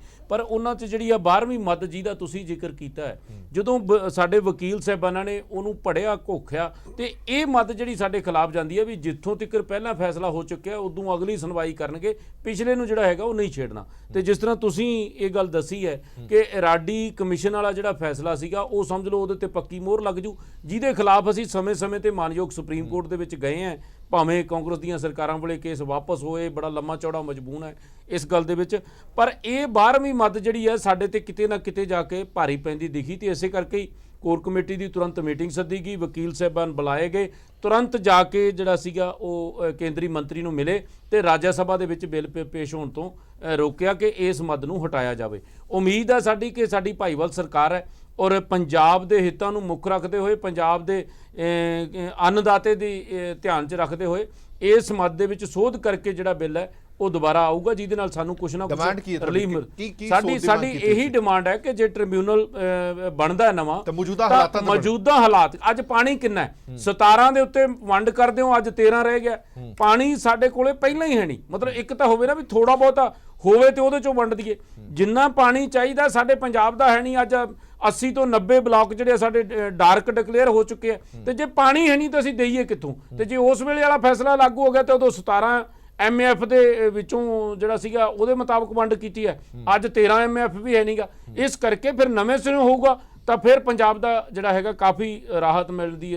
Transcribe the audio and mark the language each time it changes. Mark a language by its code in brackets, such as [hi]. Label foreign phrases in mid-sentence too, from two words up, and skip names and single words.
[pa] ਪਰ ਉਹਨਾਂ 'ਚ ਜਿਹੜੀ ਆ 12ਵੀਂ ਮੱਦ ਜਿਹਦਾ ਤੁਸੀਂ ਜ਼ਿਕਰ ਕੀਤਾ ਹੈ, ਜਦੋਂ ਸਾਡੇ ਵਕੀਲ ਸਾਹਿਬਾਨਾਂ ਨੇ ਉਹਨੂੰ ਪੜ੍ਹਿਆ ਘੋਖਿਆ ਤੇ ਇਹ ਮੱਦ ਜਿਹੜੀ ਸਾਡੇ ਖਿਲਾਫ ਜਾਂਦੀ ਹੈ ਵੀ ਜਿੱਥੋਂ ਤੱਕ ਪਹਿਲਾਂ ਫੈਸਲਾ ਹੋ ਚੁੱਕਿਆ ਉਦੋਂ ਅਗਲੀ ਸੁਣਵਾਈ ਕਰਨਗੇ, ਪਿਛਲੇ ਨੂੰ ਜਿਹੜਾ ਹੈਗਾ ਉਹ ਨਹੀਂ ਛੇੜਨਾ। ਤੇ ਜਿਸ ਤਰ੍ਹਾਂ ਤੁਸੀਂ ਇਹ ਗੱਲ ਦੱਸੀ ਹੈ ਕਿ ਇਰਾਡੀ ਕਮਿਸ਼ਨ ਵਾਲਾ ਜਿਹੜਾ ਫੈਸਲਾ ਸੀਗਾ ਉਹ ਸਮਝ ਲਓ ਉਹਦੇ ਪੱਕੀ ਮੋਹਰ ਲੱਗ ਜੂ, ਜਿਹਦੇ ਖਿਲਾਫ ਅਸੀਂ ਸਮੇਂ ਸਮੇਂ ਤੇ ਮਾਨਯੋਗ ਸੁਪਰੀਮ ਕੋਰਟ ਦੇ ਵਿੱਚ ਗਏ ਹੈਂ। ਭਾਵੇਂ ਕਾਂਗਰਸ ਦੀਆਂ ਸਰਕਾਰਾਂ ਵੇਲੇ ਕੇਸ ਵਾਪਸ ਹੋਏ, ਬੜਾ ਲੰਮਾ ਚੌੜਾ ਮਜ਼ਮੂਨ ਹੈ ਇਸ ਗੱਲ ਦੇ ਵਿੱਚ, ਪਰ ਯਹ 12ਵੀਂ ਮੱਦ ਜਿਹੜੀ ਹੈ ਸਾਡੇ ਤੇ ਕਿਤੇ ਨਾ ਕਿਤੇ ਜਾਕੇ ਭਾਰੀ ਪੈਂਦੀ ਦਿਖੀ। ਤੋ ਇਸੇ ਕਰਕੇ ਹੀ ਕੋਰ ਕਮੇਟੀ ਕੀ ਤੁਰੰਤ ਮੀਟਿੰਗ ਸੱਦੀ ਗਈ, ਵਕੀਲ ਸਾਹਿਬਾਨ ਬੁਲਾਏ ਗਏ, ਤੁਰੰਤ ਜਾਕੇ ਜਿਹੜਾ ਸੀਗਾ ਵੋ ਕੇਂਦਰੀ ਮੰਤਰੀ ਨੂੰ ਮਿਲੇ ਤੇ ਰਾਜ ਸਭਾ ਦੇ ਵਿੱਚ ਬਿੱਲ ਪੇਸ਼ ਹੋਣ ਤੋ ਰੋਕਿਆ ਕਿ ਇਸ ਮੱਦ ਨੂੰ ਹਟਾਇਆ ਜਾਵੇ। ਉਮੀਦ ਹੈ ਸਾਡੀ ਕਿ ਸਾਡੀ ਭਾਈਵਾਲ ਸਰਕਾਰ ਹੈ [hi] और पंजाब के हितों को मुख रखते हुए, पंजाब के अन्नदाते की ध्यान च रखते हुए [pa] ਇਸ ਮੱਦ ਦੇ ਵਿੱਚ ਸੋਧ ਕਰਕੇ ਜਿਹੜਾ ਬਿੱਲ ਹੈ ਵੋ ਦੋਬਾਰਾ ਆਊਗਾ ਜਿਹਦੇ ਨਾਲ ਸਾਨੂੰ ਕੁਝ ਨਾ ਕੁਝ ਰਿਲੀਫ ਮਿਲ। ਸਾਡੀ ਯਹੀ ਡਿਮਾਂਡ ਹੈ ਕਿ ਜੇ ਟ੍ਰਿਬਿਊਨਲ ਬਣਦਾ ਨਵਾਂ ਮੌਜੂਦਾ ਹਾਲਾਤ ਅੱਜ ਪਾਣੀ ਕਿੰਨਾ ਹੈ 17 ਦੇ ਉੱਤੇ ਵੰਡ ਕਰਦੇ ਹੋ, ਅੱਜ 13 ਰਹਿ ਗਿਆ। ਪਾਣੀ ਸਾਡੇ ਕੋਲੇ ਪਹਿਲਾਂ ਹੀ ਹੈ ਨਹੀਂ, ਮਤਲਬ ਏਕ ਤਾਂ ਹੋਵੇ ਨਾ ਭੀ ਥੋੜ੍ਹਾ ਬਹੁਤਾ ਹੋਵੇ ਤੇ ਉਹਦੇ ਚੋਂ ਵੰਡ ਦਈਏ। ਜਿੰਨਾ ਪਾਣੀ ਚਾਹੀਏ ਸਾਡੇ ਪੰਜਾਬ ਦਾ ਹੈ ਨਹੀਂ। अज 80 ਤੋਂ 90 ਬਲਾਕ ਜਿਹੜੇ ਸਾਡੇ ਡਾਰਕ ਡਿਕਲੇਅਰ ਹੋ ਚੁੱਕੇ ਆ ਤੇ ਜੇ ਪਾਣੀ ਹੈ ਨਹੀਂ ਤਾਂ ਅਸੀਂ ਦੇਈਏ ਕਿੱਥੋਂ? ਤੇ ਜੇ ਉਸ ਵੇਲੇ ਵਾਲਾ ਫੈਸਲਾ ਲਾਗੂ ਹੋ ਗਿਆ ਤੇ ਉਦੋਂ 17 MF ਦੇ ਵਿੱਚੋਂ ਜਿਹੜਾ ਸੀਗਾ ਉਹਦੇ ਮੁਤਾਬਕ ਵੰਡ ਕੀਤੀ ਹੈ, ਅੱਜ 13 MF ਵੀ ਹੈ ਨਹੀਂਗਾ। ਇਸ ਕਰਕੇ ਫਿਰ ਨਵੇਂ ਸਿਰੋਂ ਹੋਊਗਾ ਤਾਂ ਫਿਰ ਪੰਜਾਬ ਦਾ ਜਿਹੜਾ ਹੈਗਾ ਕਾਫੀ ਰਾਹਤ ਮਿਲਦੀ ਹੈ।